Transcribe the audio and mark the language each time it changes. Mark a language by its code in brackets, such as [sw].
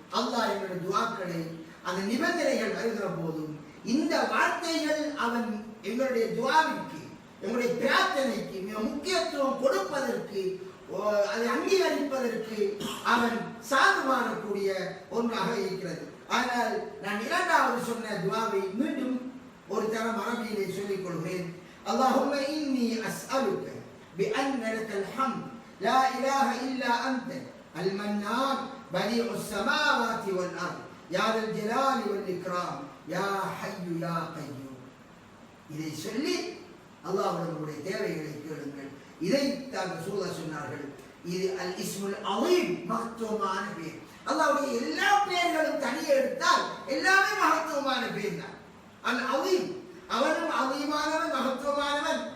[ta] அல்லாஹ் எங்களுடைய துஆக்களை அந்த நிபந்தனைகள் வருகிற போதும் இந்த வார்த்தைகள் அவன் எங்களுடைய துஆவிற்கு எங்களுடைய பிரார்த்தனைக்கு மிக முக்கியத்துவம் கொடுப்பதற்கு அதை அங்கீகரிப்பதற்கு அவன் சார்பானக்கூடிய ஒன்றாக இருக்கிறது. ஆனால் நான் இரண்டாவது சொன்ன துஆவை மீண்டும் ஒரு தரம் அரபியிலே சொல்லிக் கொள்கிறேன். [ar] அல்லாஹும்ம இன்னி அஸ்அலுக بأن لك الحمد لا إله إلا أنت المنان بديع السماوات والأرض يا ذا الجلال والإكرام يا حي يا قيوم. [ta] இதை சொல்லி அல்லாஹ்வுடைய தேவைகளை கேளுங்கள். இதைத்தான் ரசூலுல்லாஹ் சொன்னார்கள். இது அல் இஸ்முல் அலீம், மகத்துவமான பேர். அல்லாஹ்வுடைய எல்லா பெயர்களும் தனியே எடுத்தால் எல்லாமே மகத்துவமான பேர் தான். அல் அலீம், அவனும் அலீமானவன், மகத்துவமானவன்.